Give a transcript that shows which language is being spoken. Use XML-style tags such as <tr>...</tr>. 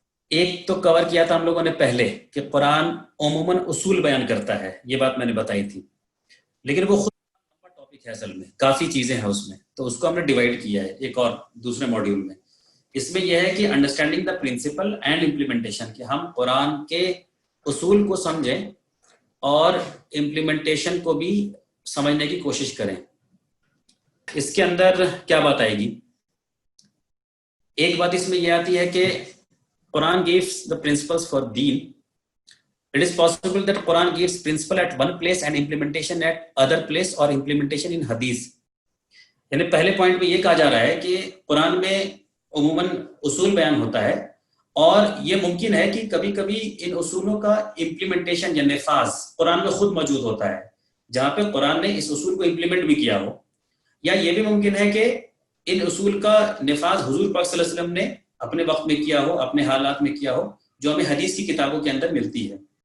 <ur>ایک تو کور کیا تھا ہم لوگوں نے پہلے کہ قرآن عموماً اصول بیان کرتا ہے، یہ بات میں نے بتائی تھی، لیکن وہ خود ٹاپک ہے، اصل میں کافی چیزیں ہیں اس میں، تو اس کو ہم نے ڈیوائڈ کیا ہے ایک اور دوسرے ماڈیول میں۔ اس میں یہ ہے کہ</ur> <en>understanding the principle and implementation,</en> <ur>کہ ہم قرآن کے اصول کو سمجھیں اور امپلیمنٹیشن کو بھی سمجھنے کی کوشش کریں۔ اس کے اندر کیا بات آئے گی؟ ایک بات اس میں یہ آتی ہے کہ قرآن</ur> <en>gives the principles for deen. It is possible that Quran gives principle at one place and implementation at other place or implementation in hadith.</en> <ur>یعنی پہلے پوائنٹ میں یہ کہا جا رہا ہے کہ قرآن میں عموماً اصول بیان ہوتا ہے، اور یہ ممکن ہے کہ کبھی کبھی ان اصولوں کا امپلیمنٹیشن یا نفاذ قرآن میں خود موجود ہوتا ہے، جہاں پہ قرآن نے اس اصول کو امپلیمنٹ بھی کیا ہو، یا یہ بھی ممکن ہے کہ ان اصول کا نفاذ حضور پاک صلی اللہ علیہ وسلم نے اپنے وقت میں کیا ہو، اپنے حالات میں کیا ہو، جو ہمیں حدیث کی کتابوں کے اندر ملتی ہے۔</ur>